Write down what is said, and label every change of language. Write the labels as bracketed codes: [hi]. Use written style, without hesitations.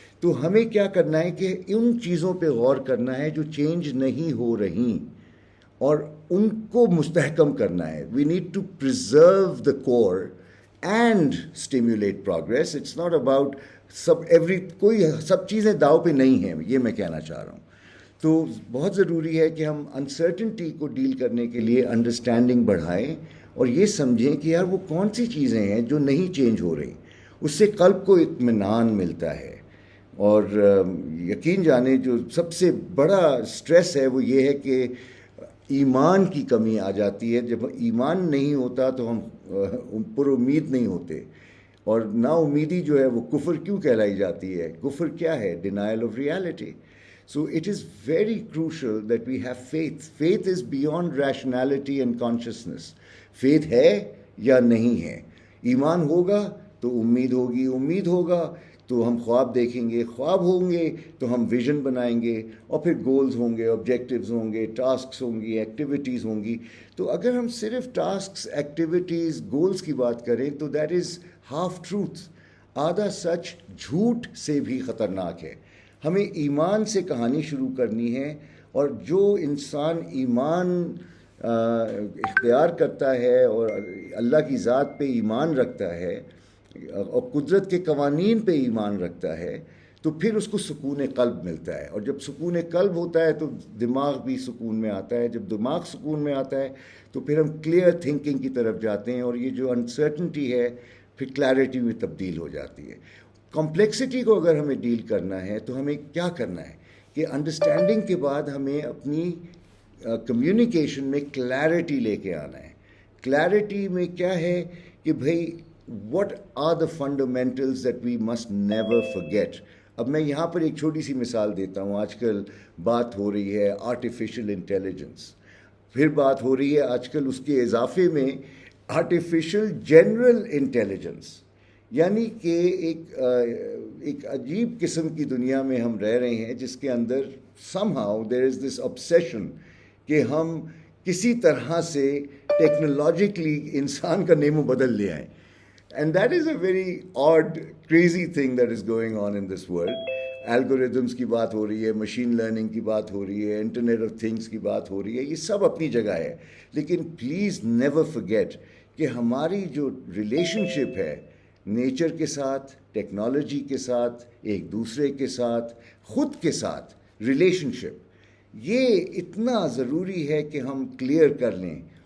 [ur] تو ہمیں کیا کرنا ہے کہ ان چیزوں پہ غور کرنا ہے جو چینج نہیں ہو رہی, اور ان کو مستحکم کرنا ہے. [en] We need to preserve the core and stimulate progress. It's not about [ur] کوئی سب چیزیں داؤ پہ نہیں ہیں, یہ میں کہنا چاہ رہا ہوں. تو بہت ضروری ہے کہ ہم انسرٹنٹی کو ڈیل کرنے کے لیے انڈرسٹینڈنگ بڑھائیں, اور یہ سمجھیں کہ یار وہ کون سی چیزیں ہیں جو نہیں چینج ہو رہی. اس سے قلب کو اطمینان ملتا ہے. اور یقین جانے جو سب سے بڑا اسٹریس ہے وہ یہ ہے کہ ایمان کی کمی آ جاتی ہے. جب ایمان نہیں ہوتا تو ہم پر امید نہیں ہوتے, اور نا امیدی جو ہے وہ کفر کیوں کہلائی جاتی ہے. کفر کیا ہے؟ [en] Denial of reality. So it is very crucial that we have faith. Faith is beyond rationality and consciousness. [ur] Faith ہے یا نہیں ہے. ایمان ہوگا تو امید ہوگی, امید ہوگا تو ہم خواب دیکھیں گے, خواب ہوں گے تو ہم ویژن بنائیں گے, اور پھر گولز ہوں گے, آبجیکٹیوز ہوں گے, ٹاسکس ہوں گی, ایکٹیویٹیز ہوں گی. تو اگر ہم صرف ٹاسکس, ایکٹیویٹیز, گولز کی بات کریں تو [en] That is half truth. [ur] آدھا سچ جھوٹ سے بھی خطرناک ہے. ہمیں ایمان سے کہانی شروع کرنی ہے, اور جو انسان ایمان اختیار کرتا ہے اور اللہ کی ذات پہ ایمان رکھتا ہے اور قدرت کے قوانین پہ ایمان رکھتا ہے, تو پھر اس کو سکون قلب ملتا ہے. اور جب سکون قلب ہوتا ہے تو دماغ بھی سکون میں آتا ہے. جب دماغ سکون میں آتا ہے تو پھر ہم کلیئر تھنکنگ کی طرف جاتے ہیں, اور یہ جو انسرٹنٹی ہے پھر کلیئرٹی میں تبدیل ہو جاتی ہے. کمپلیکسٹی کو اگر ہمیں ڈیل کرنا ہے تو ہمیں کیا کرنا ہے کہ انڈرسٹینڈنگ کے بعد ہمیں اپنی کمیونیکیشن میں کلیئرٹی لے کے آنا ہے. کلیئرٹی میں کیا ہے کہ بھائی [en] what are the fundamentals that we must never forget. [ur] اب میں یہاں پر ایک چھوٹی سی مثال دیتا ہوں. آج کل بات ہو رہی ہے آرٹیفیشل انٹیلیجنس, پھر بات ہو رہی ہے آج کل اس کے اضافے میں آرٹیفیشل جنرل انٹیلیجنس. یعنی کہ ایک عجیب قسم کی دنیا میں ہم رہ رہے ہیں جس کے اندر [en] somehow there is this obsession [ur] کہ ہم کسی طرح سے ٹیکنالوجیکلی انسان کا نیم و بدل لے آئیں. [en] And that is a very odd, crazy thing that is going on in this world. [ur] Algorithms کی بات ہو رہی ہے, مشین لرننگ کی بات ہو رہی ہے, انٹرنیٹ آف تھنگس کی بات ہو رہی ہے, یہ سب اپنی جگہ ہے. لیکن [en] please never forget [ur] کہ ہماری جو ریلیشن شپ ہے نیچر کے ساتھ, ٹیکنالوجی کے ساتھ, ایک دوسرے کے ساتھ, خود کے ساتھ ریلیشن شپ, یہ اتنا ضروری ہے کہ ہم کلیئر کر لیں.